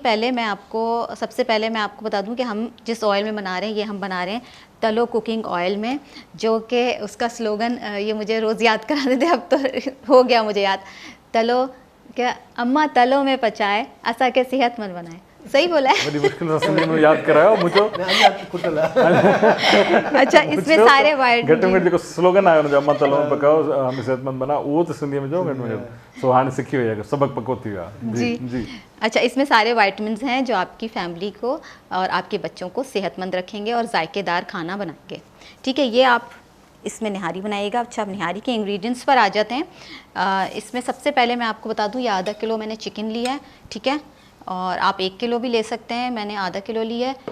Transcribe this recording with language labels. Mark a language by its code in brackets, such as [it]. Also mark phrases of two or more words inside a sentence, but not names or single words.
[ur] سب سے پہلے میں آپ کو بتا دوں کہ ہم جس آئل میں بنا رہے ہیں، یہ ہم بنا رہے ہیں تلو کوکنگ آئل میں، جو کہ اس کا سلوگن یہ مجھے روز یاد کراتے تھے، اب تو ہو گیا مجھے یاد. [sd] तलो क्या अम्मा तलो में पचाए असा के सेहतमंद बनाए। [ur] صحیح بولا ہے? بڑی مشکل سے یاد کرایو مجھو. اچھا، اس میں سارے وائٹ [sd] घट में जेको स्लोगन आयो न अम्मा तलो में पकाओ हम सेहतमंद बना, वो तो सिंधी में जो घट में सो हाणे सिखी हुई है, सबक पको थी वियो आहे। जी जी। [ur] اچھا، اس میں سارے وائٹامنز ہیں جو آپ کی فیملی کو اور آپ کے بچوں کو صحت مند رکھیں گے اور ذائقے دار کھانا بنائیں گے. ٹھیک ہے، یہ آپ اس میں نہاری بنائیے گا۔ اچھا، اب نہاری کے انگریڈینٹس پر آ جاتے ہیں. اس میں سب سے پہلے میں آپ کو بتا دوں، یہ آدھا کلو میں نے چکن لیا ہے، ٹھیک ہے، اور آپ 1 کلو بھی لے سکتے ہیں، میں نے آدھا کلو لیا ہے.